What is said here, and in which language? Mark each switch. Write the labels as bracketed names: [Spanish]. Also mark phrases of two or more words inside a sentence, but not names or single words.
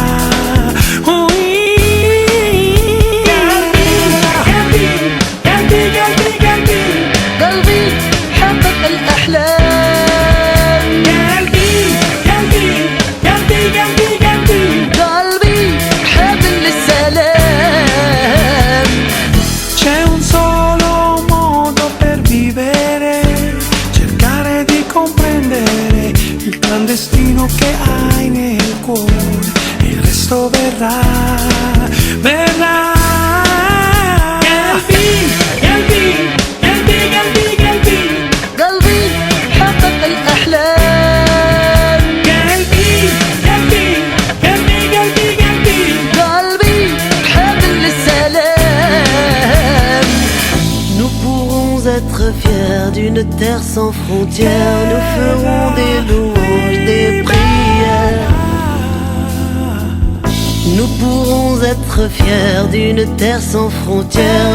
[Arabic] قلبي حقق الأحلام قلبي حامل للسلام [Italian] C'è un solo modo per vivere, cercare di comprendere il clandestino che hai nel cuore, il resto verrà, verrà. [Arabic] قلبي حقق الأحلام قلبي حامل للسلام [French] Nous pourrons être fiers d'une terre sans frontières. Nous ferons des louanges, des prières. Nous pourrons être fiers d'une terre sans frontières.